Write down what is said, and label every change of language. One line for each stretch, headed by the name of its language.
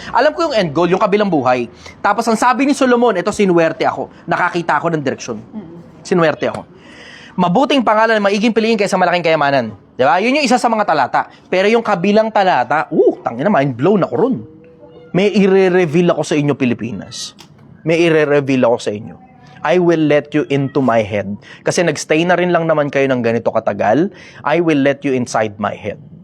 Filipino: Alam ko yung end goal, yung kabilang buhay. Tapos ang sabi ni Solomon, ito sinuwerte ako, nakakita ako ng direksyon. Sinuwerte ako. Mabuting pangalan, maiging piliin kaysa malaking kayamanan. Di ba? Yun yung isa sa mga talata. Pero yung kabilang talata, tangina,
English: mind blown
Filipino: ako ron. May i-reveal ako sa inyo, Pilipinas. May i-reveal ako sa inyo.
English: I will let you into my head.
Filipino: Kasi nagstay na rin lang naman kayo ng ganito katagal.
English: I will let you inside my head.